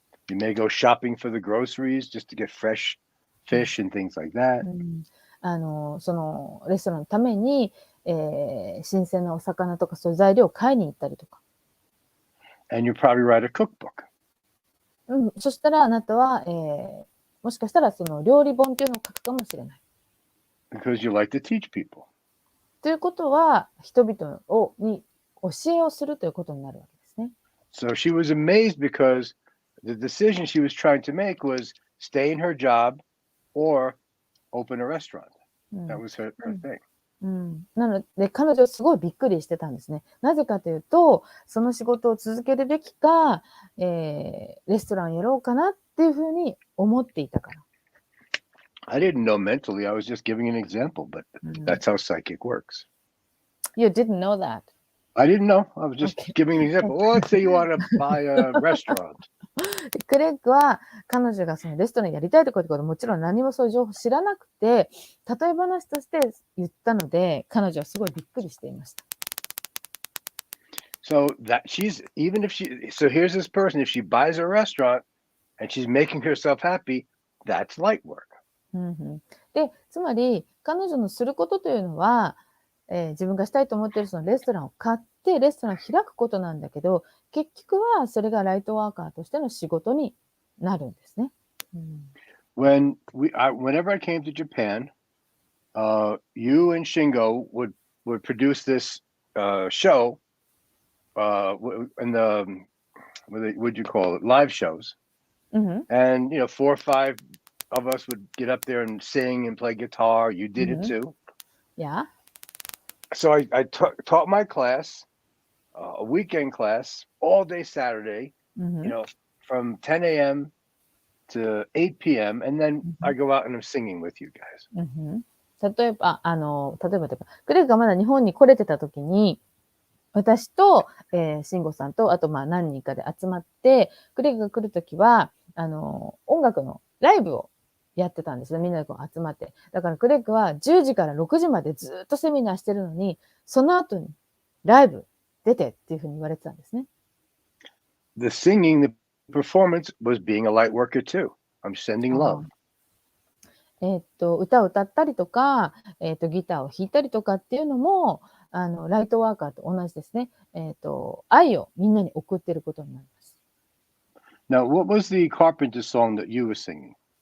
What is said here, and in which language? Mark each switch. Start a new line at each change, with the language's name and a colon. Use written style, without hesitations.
English: You may go shopping for the groceries just to get fresh fish and things like that.
Japanese: そのレストランのために、新鮮なお魚とかそういう材料を買いに行ったりとか。
English: And you probably write a cookbook.
Japanese: そしたらあなたは、もしかしたらその料理本っていうのを書くかもしれない。
English: Because you like to teach people.
Japanese: ということは、人々に教えをするということになるわけですね。
English: So she was amazed because the decision she was trying to make was stay in her job or open a restaurant. That was her thing.
Japanese: なので、彼女はすごいびっくりしてたんですね。なぜかというと、その仕事を続けるべきか、レストランやろうかなっていうふうに思っていたから。
English: I didn't know mentally. I was just giving an example, but that's how psychic works. You didn't know that. I didn't know. I was just giving an example. Well, let's say you want to buy a restaurant.
Japanese: クレッグは彼女がそのレストランやりたいとかってこともちろん何もそういう情報知らなくて、例え話として言ったので、彼女はすごいびっくりしていました。
English: So here's this person, if she buys a restaurant and she's making herself happy, that's light work.
Japanese: で、つまり彼女のすることというのは、自分がしたいと思っているそのレストランを買ってレストランを開くことなんだけど、結局はそれがライトワーカーとしての仕事になるんですね。
English: Whenever I came to Japan, you and Shingo would produce this show in the what'd you call it? Live shows. And 4 or 5 of us would get up there and sing and play guitar. You did it too. Yeah. So I taught my class, a weekend class, all day Saturday, from 10 a.m. to 8 p.m. And then I go out and I'm singing with you guys.
Japanese: 例えばクレッグがまだ日本に来れてた時に、私と、慎吾さんと、あと何人かで集まって、クレッグが来る時は、音楽のライブをやってたんですね。みんなでこう集まって。だからクレッグは10時から6時までずっとセミナーしてるのに、その後にライブ出てっていうふうに言われてたんですね。
English: The singing, the performance was being a light worker too. I'm sending love.
Japanese: 歌を歌ったりとか、ギターを弾いたりとかっていうのも、ライトワーカーと同じですね。愛をみんなに送っていることになります。
English: Now, what was the Carpenter song that you were singing?